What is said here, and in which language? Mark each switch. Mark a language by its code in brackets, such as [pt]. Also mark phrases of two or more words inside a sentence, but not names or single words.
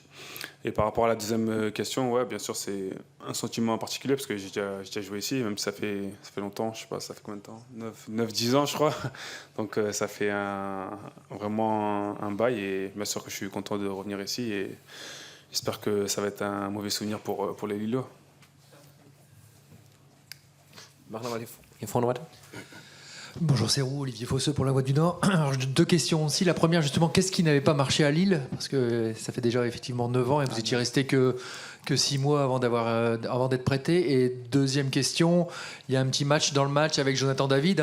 [fr] Et par rapport à la deuxième question, ouais, bien sûr, c'est un sentiment en particulier parce que j'ai déjà joué ici, même si ça fait longtemps, je sais pas, ça fait combien de temps? 9-10 ans, je crois. Donc ça fait vraiment un bail et bien sûr que je suis content de revenir ici et j'espère que ça va être un mauvais souvenir pour les Lillois. [de] machen wir mal hier vorne weiter. [fr] Bonjour, c'est Roux, Olivier Fosseux pour La Voix du Nord. Alors, deux questions aussi. La première, justement, qu'est-ce qui n'avait pas marché à Lille? Parce que ça fait déjà effectivement 9 ans et vous étiez resté que 6 mois avant d'être prêté. Et deuxième question, il y a un petit match dans le match avec Jonathan David.